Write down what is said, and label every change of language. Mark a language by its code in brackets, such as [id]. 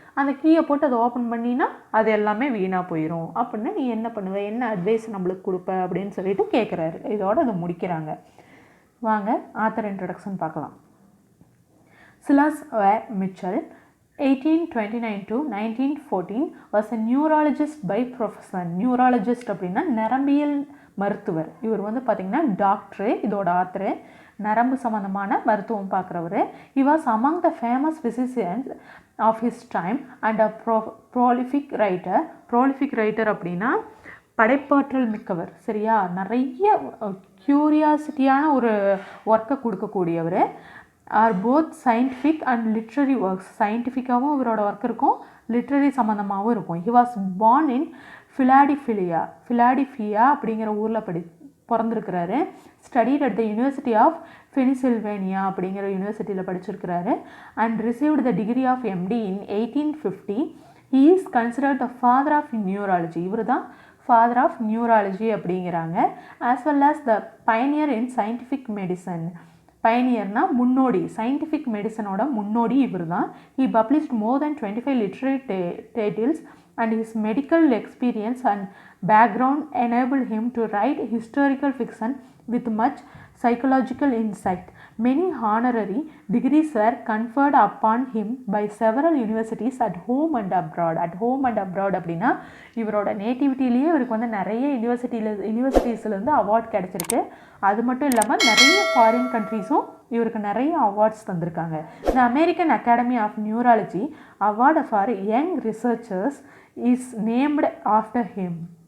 [ta] அந்த கீயை போட்டு அதை ஓப்பன் பண்ணினா அது எல்லாமே வீணாக போயிடும். அப்படின்னா நீ என்ன பண்ணுவ, என்ன அட்வைஸ் நம்மளுக்கு கொடுப்ப அப்படின்னு சொல்லிட்டு கேட்குறாரு. இதோடு அதை முடிக்கிறாங்க. வாங்க ஆத்தர் இன்ட்ரடக்ஷன் பார்க்கலாம். [en] Silas Mitchell 1829 to 1914 was a neurologist by profession. [ta] Neurologist அப்படின்னா நரம்பியல் மருத்துவர். இவர் வந்து பார்த்திங்கன்னா டாக்டரு, இதோட ஆத்தரு, நரம்பு சம்மந்தமான மருத்துவம் பார்க்குறவர். [en] He was among the famous physicians of his time and a prolific writer. [ta] prolific writer அப்படின்னா படைப்பாற்றல் மிக்கவர், சரியா? நிறைய க்யூரியாசிட்டியான ஒரு ஒர்க்கை கொடுக்கக்கூடியவர். [en] Are both scientific and literary works. [ta] சயின்டிஃபிக்காகவும் இவரோட ஒர்க் இருக்கும், லிட்ரரி சம்மந்தமாகவும் இருக்கும். [en] he was born in Philadelphia [ta] அப்படிங்கிற ஊரில் பிறந்திருக்கிறாரு. [en] studied at the university of Pennsylvania [ta] அப்படிங்கிற யூனிவர்சிட்டியில் படிச்சிருக்கிறாரு. [en] And received the degree of MD in 1850. He is considered the father of neurology. [ta] இவர் தான் [en] father of neurology [ta] அப்படிங்கிறாங்க. [en] As well as the pioneer in scientific medicine. [ta] பைனியர்னா முன்னோடி, scientific மெடிசனோட முன்னோடி இவர் தான். [en] He published more than 25 literary titles and his medical experience and background enabled him to write historical fiction with much psychological insight. Many honorary degrees were conferred upon him by several universities at home and abroad. At home and abroad [ta] அப்படின்னா இவரோட நேட்டிவிட்டிலேயே இவருக்கு வந்து நிறைய யூனிவர்சிட்டிஸ்லேருந்து award கிடச்சிருக்கு. அது மட்டும் இல்லாமல் நிறைய ஃபாரின் கண்ட்ரீஸும் இவருக்கு நிறைய அவார்ட்ஸ் தந்திருக்காங்க. [en] The American Academy of Neurology award for young researchers is named after him.